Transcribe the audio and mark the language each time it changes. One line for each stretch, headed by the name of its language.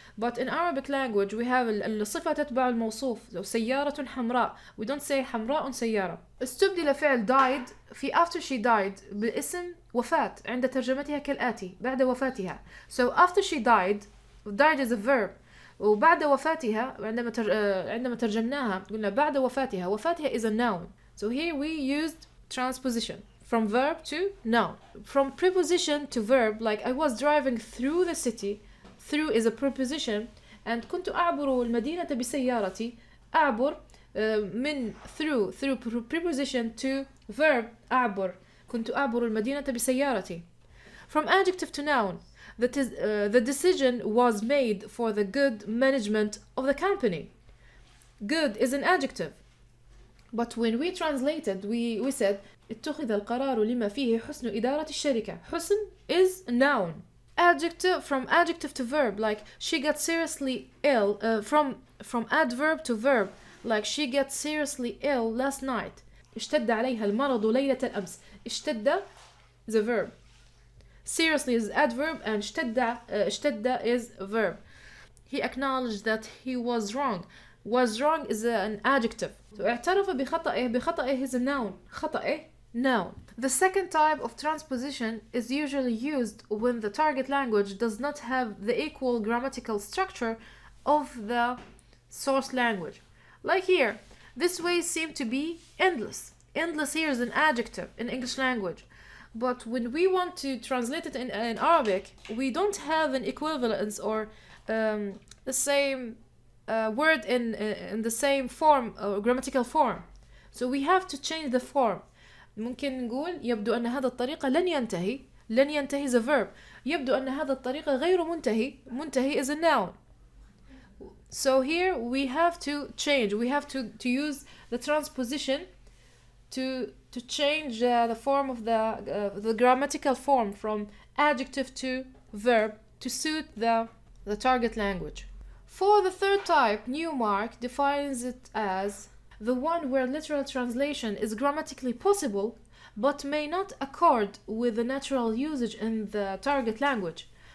English: But in Arabic language we have
Arabic: الصفة تتبع الموصوف.
English: So
Arabic: سيارة حمراء,
English: we don't say
Arabic: حمراء سيارة. استبدل فعل died في
English: after she died
Arabic: باسم وفاة عند ترجمتها كالآتي بعد وفاتها.
English: So after she died is a verb.
Arabic: وبعد وفاتها عندما ترجمناها قلنا بعد وفاتها
English: is a noun. So here we used transposition from verb to noun. From preposition to verb, like I was driving through the city. Through is a preposition.
Arabic: And كنت أعبر المدينة بسيارتي. أعبر من
English: through preposition to verb أعبر.
Arabic: كنت أعبر المدينة بسيارتي.
English: From adjective to noun, the decision was made for the good management of the company. Good is an adjective. But when we translated, we said
Arabic: اتخذ القرار لما فيه حسن إدارة الشركة.
English: حسن is a noun. Adjective, from adjective to verb, like she got seriously ill. From adverb to verb, like she got seriously ill last night.
Arabic: اشتد عليها المرض ليلة الأمس.
English: اشتد is a verb. Seriously is adverb and اشتد is a verb. He acknowledged that he was wrong. Was wrong is an adjective. So
Arabic: اعترف بخطئه
English: is a noun. خطئه noun. The second type of transposition is usually used when the target language does not have the equal grammatical structure of the source language. Like here, this way seemed to be endless. Endless here is an adjective in English language. But when we want to translate it in Arabic, we don't have an equivalence or the same word in the same form or grammatical form. So we have to change the form.
Arabic: ممكن نقول يبدو أن هذا الطريق لن ينتهي
English: is a verb.
Arabic: يبدو أن هذا الطريق غير منتهي
English: is a noun. So here we have to change. We have to use the transposition to change the form of the grammatical form from adjective to verb to suit the the target language. For the third type, Newmark defines it as the one where literal translation is grammatically possible but may not accord with the natural usage in the target language.